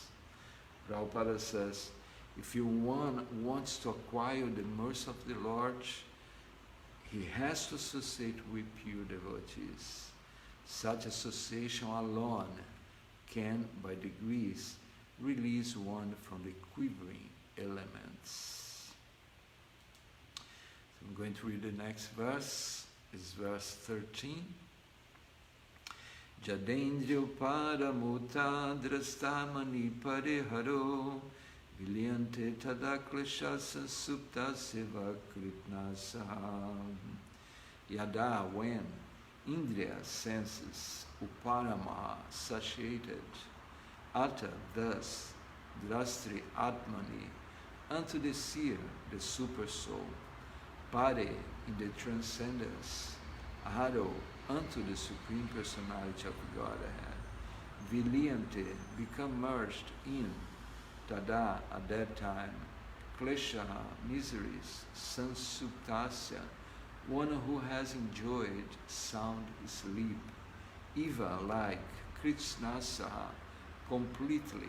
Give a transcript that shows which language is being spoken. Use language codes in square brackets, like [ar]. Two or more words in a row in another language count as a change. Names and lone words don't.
[en] Prabhupada says, if one wants to acquire the mercy of the Lord, he has to associate with pure devotees. Such association alone can, by degrees, release one from the quivering elements. So I'm going to read the next verse. It's verse 13. [sa] Jadendryo paramuta drastamani pariharo vilyante tadaklesha sansupta seva kritnasa. [en] Yada, when Indriya senses uparama satiated, Atta thus [sa] drastri atmani [en] unto the seer, the super soul, pare in the transcendence, haro unto the Supreme Personality of Godhead, viliante become merged in, tada at that time, klesha miseries, sansuptasya, one who has enjoyed sound sleep, eva like kritsnasa, completely.